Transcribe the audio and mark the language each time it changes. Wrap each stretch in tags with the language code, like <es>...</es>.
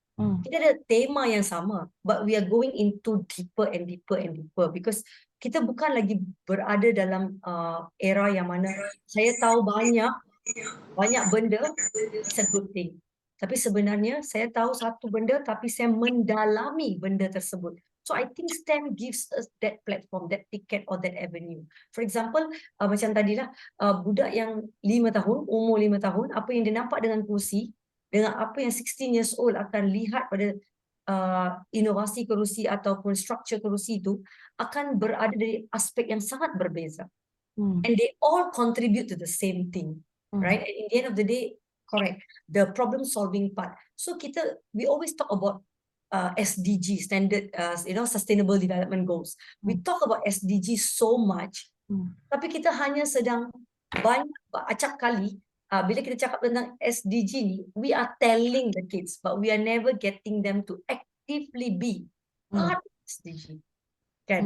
<ms>Kita ada tema yang sama,</ms> <en>but we are going into deeper and deeper</en> <ms>and deeper, because kita bukan lagi berada dalam era yang mana saya tahu banyak benda,</ms> <en>it's a good thing.</en> <ms>Tapi sebenarnya saya tahu satu benda tapi saya mendalami benda tersebut.</ms> <en>So I think STEM gives us that platform, that ticket or that avenue. For example,</en> <ms>macam tadilah budak yang 5 tahun, umur 5 tahun, apa yang dia nampak dengan kerusi, dengan apa yang</ms> <en>16 years old</en> <ms>akan lihat pada inovasi kerusi ataupun structure kerusi itu akan berada dari aspek yang sangat berbeza.</ms> <en>And they all contribute to the same thing, right? And in the end of the day, correct, the problem solving part. So we always talk about SDG, standard, sustainable development goals. We talk about SDG so much,</en> <ms>tapi kita hanya sedang banyak acap kali bila kita cakap tentang SDG ni,</ms> <en>we are telling the kids, but we are never getting them to actively be part of SDG.</en> <ms>Kan?</ms>